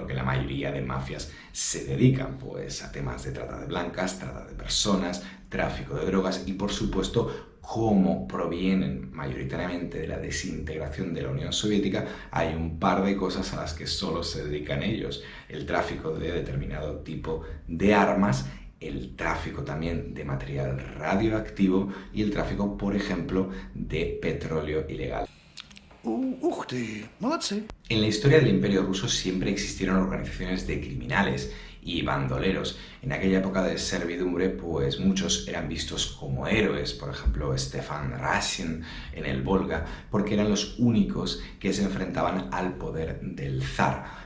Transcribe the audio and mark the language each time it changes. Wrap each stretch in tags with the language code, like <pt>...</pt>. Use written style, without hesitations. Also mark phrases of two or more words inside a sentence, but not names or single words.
<es>que la mayoría de mafias se dedican, pues a temas de trata de blancas, trata de personas, tráfico de drogas y por supuesto, como provienen mayoritariamente de la desintegración de la Unión Soviética, hay un par de cosas a las que solo se dedican ellos: el tráfico de determinado tipo de armas, el tráfico también de material radioactivo y el tráfico, por ejemplo, de petróleo ilegal.</es> <ru>Ух ты, молодцы.</ru> <es>En la historia del Imperio Ruso siempre existieron organizaciones de criminales y bandoleros. En aquella época de servidumbre, pues muchos eran vistos como héroes, por ejemplo, Stefan Razin en el Volga, porque eran los únicos que se enfrentaban al poder del zar.</es>